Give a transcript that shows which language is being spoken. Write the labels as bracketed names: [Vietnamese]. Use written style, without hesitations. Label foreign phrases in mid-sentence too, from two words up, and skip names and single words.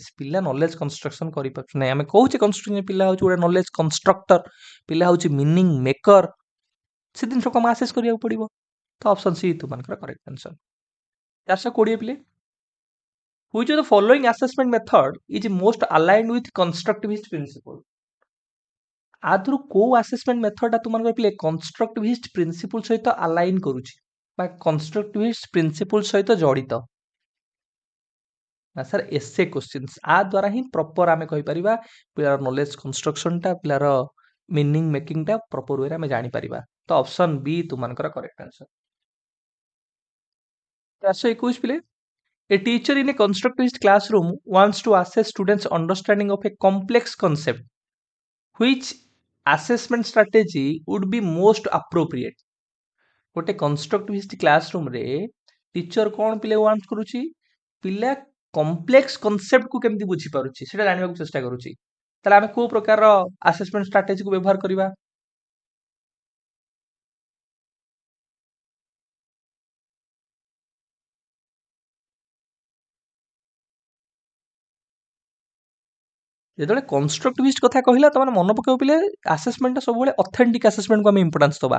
[Odia] ପିଲା [English] knowledge construction [Odia] କରିପାରୁଛନ୍ତି ନାହିଁ। ଆମେ କହୁଛେ କନଷ୍ଟ୍ରକ୍ଟିଂ ପିଲା ହେଉଛି ଗୋଟେ [English] knowledge constructor, [Odia] ପିଲା ହେଉଛି [English] meaning maker. [Odia] ସେ ଜିନିଷକୁ ଆମେ ଆସେସ୍ କରିବାକୁ ପଡ଼ିବ। ତ [English] option C [Odia] ତୁମମାନଙ୍କର [English] correct answer. [Odia] 420 ପିଲେ, [English] which of the following assessment method is most aligned with constructivist principle? [Odia] ଆଦରୁ କୋଉ [English] assessment methodଟା [Odia] ତୁମମାନଙ୍କର ପିଲେ [English] constructivist principle [Odia] ସହିତ ଆଲାଇନ୍ କରୁଛି ବା [English] constructivist principle [Odia] ସହିତ ଜଡ଼ିତ? [English] ନା sir essay questions. [Odia] ଆ ଦ୍ୱାରା ହିଁ ପ୍ରପର ଆମେ କହିପାରିବା ପିଲାର [English] knowledge constructionଟା, [Odia] ପିଲାର [English] meaning makingଟା proper wayରେ [Odia] ଆମେ ଜାଣିପାରିବା। ତ [English] option B [Odia] ତୁମମାନଙ୍କର [English] correct answer. [Odia] 421 ପିଲେ, [English] a teacher in a constructivist classroom wants to assess students' understanding of a complex concept. Which assessment strategy would be most appropriate? [Odia] ଗୋଟେ [English] constructivist classroomରେ [Odia] ଟିଚର କ'ଣ ପିଲା ୱାଣ୍ଟ କରୁଛି? ପିଲା [English] complex conceptକୁ [Odia] କେମିତି ବୁଝିପାରୁଛି ସେଟା ଜାଣିବାକୁ ଚେଷ୍ଟା କରୁଛି। ତାହେଲେ ଆମେ କୋଉ ପ୍ରକାରର [English] assessment strategyକୁ [Odia] ବ୍ୟବହାର କରିବା? ଯେତେବେଳେ କନଷ୍ଟ୍ରକ୍ଟିଭିଷ୍ଟ କଥା କହିଲା ତମାନେ ମନେ ପକାଇବ ପିଲେ ଆସେସମେଣ୍ଟଟା ସବୁବେଳେ [English] authentic assessmentକୁ [Odia] ଆମେ ଇମ୍ପୋର୍ଟାନ୍ସ ଦେବା।